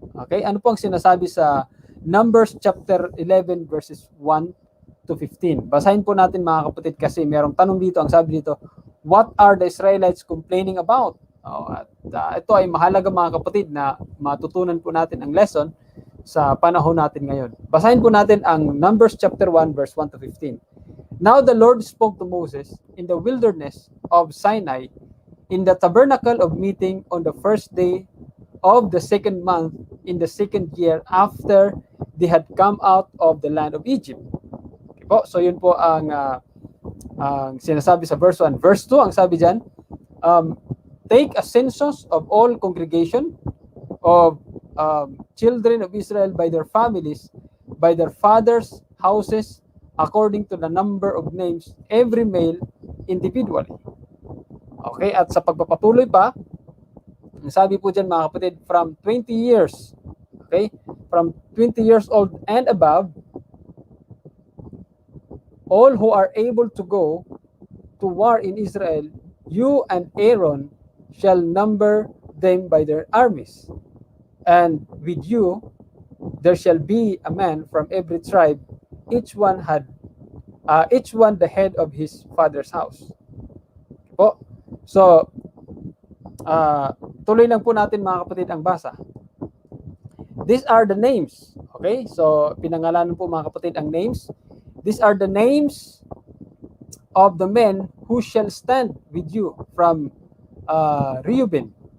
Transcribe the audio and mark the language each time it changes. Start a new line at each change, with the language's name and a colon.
Filipino: Okay? Ano po ang sinasabi sa Numbers chapter 11 verses 1 to 15? Basahin po natin mga kapatid kasi merong tanong dito. Ang sabi dito,
English: what are the Israelites complaining about?
Filipino: Ito ay mahalaga mga kapatid na matutunan po natin ang lesson sa panahon natin ngayon. Basahin po natin ang Numbers chapter 1 verse 1 to 15.
English: Now the Lord spoke to Moses in the wilderness of Sinai in the tabernacle of meeting on the first day of the second month in the second year after they had come out of the land of Egypt.
Filipino: Okay po, so yun po ang sinasabi sa verse 1.
English: Verse 2,
Filipino: ang sabi dyan,
English: take a census of all congregation of children of Israel by their families, by their fathers' houses, according to the number of names, every male individually. Okay,
Filipino: at sa pagpapatuloy pa, ang sabi po dyan mga kapatid,
English: from 20 years, okay, from 20 years old and above, all who are able to go to war in Israel, you and Aaron shall number them by their armies. And with you there shall be a man from every tribe, each one the head of his father's house.
Filipino: Po. So, tuloy lang po natin mga kapatid ang basa.
English: These are the names. Okay? So,
Filipino: pinangalanan po mga kapatid ang
English: names. These are the names of the men who shall stand with you from Reuben.